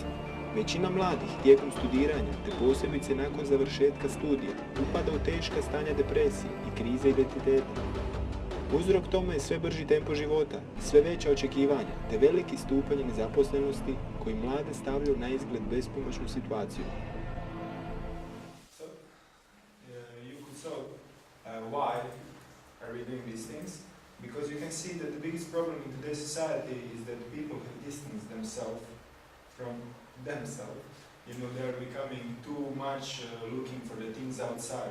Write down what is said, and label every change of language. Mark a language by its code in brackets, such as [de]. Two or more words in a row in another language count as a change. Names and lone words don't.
[hr] Većina mladih tijekom studiranja, te posebice nakon završetka studija, upada u teška stanja depresije i krize identiteta. Uzrok tome je sve brži tempo života, sve veća očekivanja, te veliki stupanj nezaposlenosti koji mlade stavljaju na izgled bespomoćnu situaciju. [en] Why are we doing these things? Because you can see that the biggest problem in today's society is that people have distanced themselves from themselves. You know, they are becoming too much looking for the things outside.